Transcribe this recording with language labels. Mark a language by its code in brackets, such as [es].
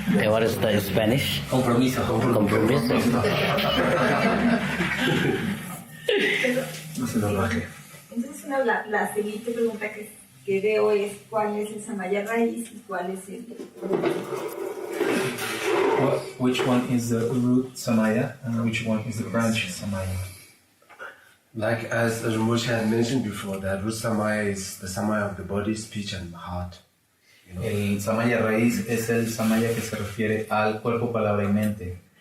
[en] What is the Spanish? [es] Compromiso. Compromiso. No se lo baje. Entonces, la siguiente pregunta que veo es cuál es el samaya raíz y cuál es el... [en] Which one is the root samaya and which one is the branch samaya? Like as Rinpoche had mentioned before, that root samaya is the samaya of the body, speech, and heart. You know? [es] El samaya raíz es el samaya que se refiere al cuerpo, palabra y mente.